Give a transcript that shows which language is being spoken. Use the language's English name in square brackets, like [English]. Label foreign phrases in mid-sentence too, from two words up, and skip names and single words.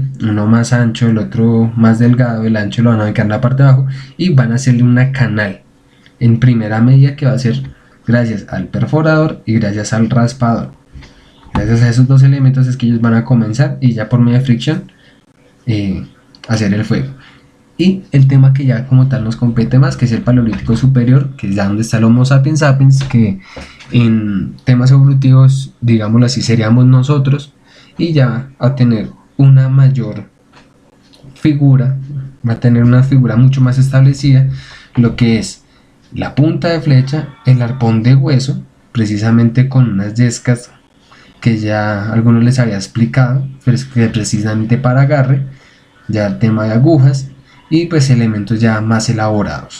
[Spanish] Uno más ancho, el otro más delgado, el ancho lo van a ubicar en la parte de abajo y van a hacerle una canal en primera medida que va a ser gracias al perforador y gracias al raspador. Gracias a esos dos elementos es que ellos van a comenzar y ya por medio de fricción hacer el fuego. Y el tema que ya como tal nos compete más, que es el paleolítico superior, que es ya donde está el Homo sapiens sapiens, que en temas evolutivos, digámoslo así, seríamos nosotros, y ya a tener una mayor figura, va a tener una figura mucho más establecida, lo que es la punta de flecha, el arpón de hueso, precisamente con unas yescas que ya a algunos les había explicado, precisamente para agarre, ya el tema de agujas y pues elementos ya más elaborados.